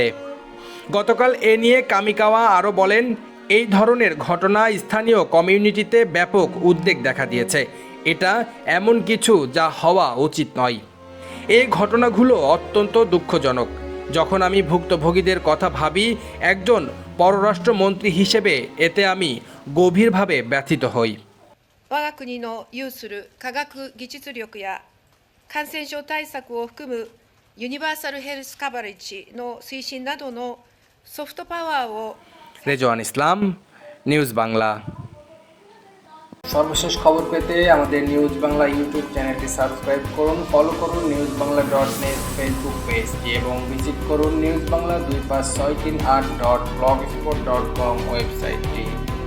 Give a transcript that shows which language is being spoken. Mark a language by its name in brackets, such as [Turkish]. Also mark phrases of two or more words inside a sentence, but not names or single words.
[Bangla] গতকাল এ নিয়ে কামিকাওয়া আরও বলেন, এই ধরনের ঘটনা স্থানীয় কমিউনিটিতে ব্যাপক উদ্বেগ দেখা দিয়েছে। এটা এমন কিছু যা হওয়া উচিত নয়। এই ঘটনাগুলো অত্যন্ত দুঃখজনক। যখন আমি ভুক্তভোগীদের কথা ভাবি একজন পররাষ্ট্রমন্ত্রী হিসেবে, এতে আমি গভীরভাবে ব্যথিত হই। [Japanese] 我が国の有する科学技術力や感染症対策を含むユニバーサルヘルスカバレッジの推進などのソフトパワーを [Bangla] রেজওয়ান ইসলাম, নিউজ বাংলা। সর্বশেষ খবর পেতে আমাদের নিউজ বাংলা ইউটিউব চ্যানেলটি সাবস্ক্রাইব করুন, ফলো করুন newsbangla.net ফেসবুক পেজটি এবং ভিজিট করুন newsbangla2568.blogspot.com ওয়েবসাইটটি।